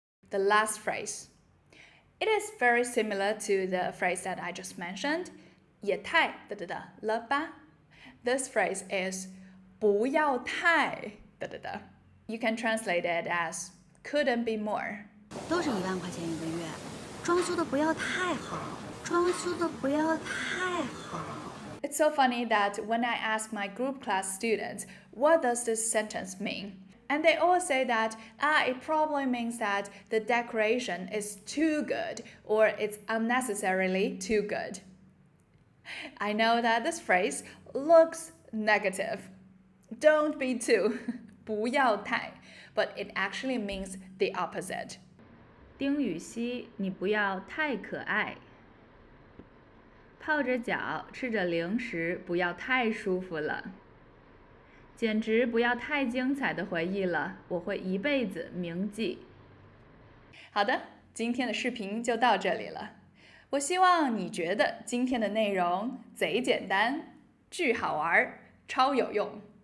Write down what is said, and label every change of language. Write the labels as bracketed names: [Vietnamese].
[English] The last phrase. It is very similar to the phrase that I just mentioned, 也太了吧. This phrase is 不要太You can translate it as couldn't be more. [Chinese] 都是1万块钱1个月，装修的不要太好，装修的不要太好。 [English] It's so funny that when I ask my group class students, what does this sentence mean? And they all say that, it probably means that the decoration is too good or it's unnecessarily too good. I know that this phrase looks negative. Don't be too, 不要太, but it actually means the opposite. [Chinese] 丁禹兮，你不要太可爱。泡着脚，吃着零食，不要太舒服了。简直不要太精彩的回忆了，我会一辈子铭记。好的，今天的视频就到这里了。我希望你觉得今天的内容贼简单，巨好玩，超有用。